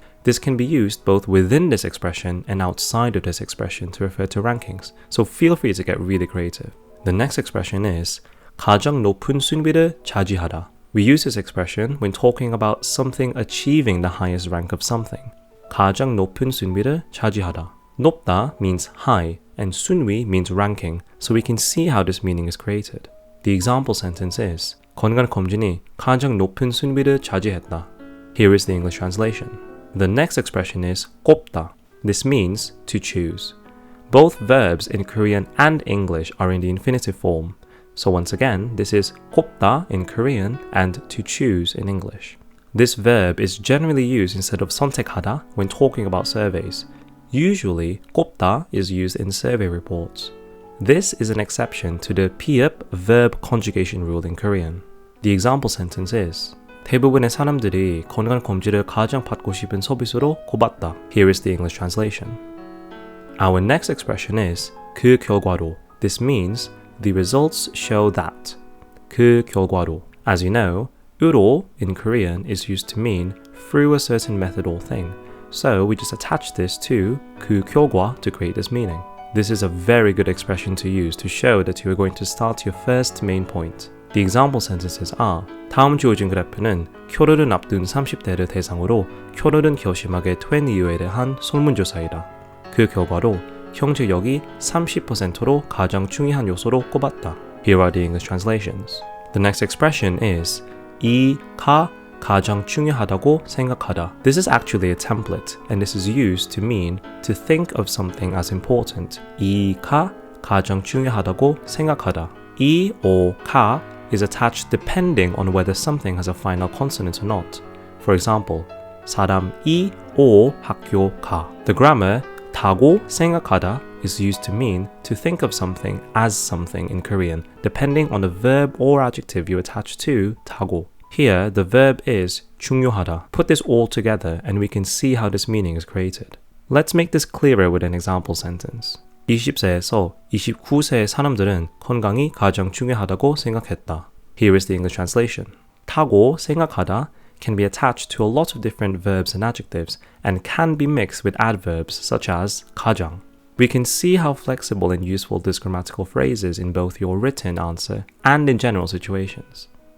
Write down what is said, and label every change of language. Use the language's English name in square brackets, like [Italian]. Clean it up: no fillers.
[English] This can be used both within this expression and outside of this expression to refer to rankings, so feel free to get really creative. The next expression is [Korean] 가장 높은 순위를 차지하다. [English] We use this expression when talking about something achieving the highest rank of something. [Korean] 가장 높은 순위를 차지하다. [English] 높다 means high, and 순위 means ranking, so we can see how this meaning is created. The example sentence is [Korean] 건강검진이 가장 높은 순위를 차지했다. [English] Here is the English translation. The next expression is 꼽다. This means to choose. Both verbs in Korean and English are in the infinitive form. So once again, this is 꼽다 in Korean and to choose in English. This verb is generally used instead of 선택하다 when talking about surveys. Usually, 꼽다 is used in survey reports. This is an exception to the pi읍 verb conjugation rule in Korean. The example sentence is [Korean] 대부분의 사람들이 건강검진을 가장 받고 싶은 서비스로 꼽았다. [English] Here is the English translation. Our next expression is [Korean] 그 결과로. [English] This means the results show that. [Korean] 그 결과로. [English] As you know, 으로 in Korean is used to mean through a certain method or thing. So we just attach this to 그 결과 to create this meaning. This is a very good expression to use to show that you are going to start your first main point. The example sentences are [Korean] 다음 주어진 그래프는 결혼을 앞둔 30대를 대상으로 결혼을 결심하게 된 이유에 대한 설문조사이다. 그 결과로 경제력이 30%로 가장 중요한 요소로 꼽았다. [English] Here are the English translations. The next expression is [Korean] 이가 가장 중요하다고 생각하다. [English] This is actually a template, and this is used to mean to think of something as important. [Korean] 이가 가장 중요하다고 생각하다. [English] 이 or 가 is attached depending on whether something has a final consonant or not. For example, 사람이 or 학교 가. The grammar 다고 생각하다 is used to mean to think of something as something in Korean, depending on the verb or adjective you attach to 다고. Here, the verb is 중요하다. Put this all together and we can see how this meaning is created. Let's make this clearer with an example sentence. [Korean] 20세에서 29세의 사람들은 건강이 가장 중요하다고 생각했다. [English] Here is the English translation. 타고 생각하다 can be attached to a lot of different verbs and adjectives and can be mixed with adverbs such as 가장. We can see how flexible and useful this grammatical phrase is in both your written answer and in general situations.